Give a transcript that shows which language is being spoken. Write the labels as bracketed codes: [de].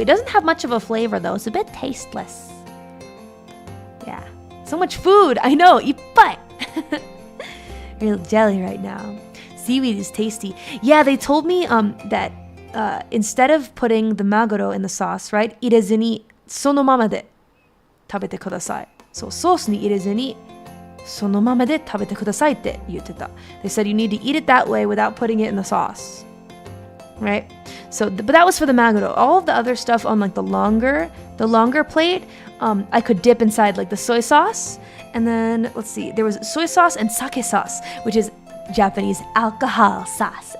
[en] It doesn't have much of a flavor though. It's a bit tasteless. Yeah. So much food. I know. Ippai. Real jelly right now. Seaweed is tasty. Yeah, they told me that instead of putting the maguro in the sauce, right? [ja] 入れずにそのままで食べてください. So ソースに入れずにそのままで食べてくださいって言ってた. [en] They said you need to eat it that way without putting it in the sauce. Right? So, but that was for the maguro. All of the other stuff on like the longer plate, I could dip inside like the soy sauce. And then, let's see, there was soy sauce and sake sauce, which is Japanese alcohol sauce.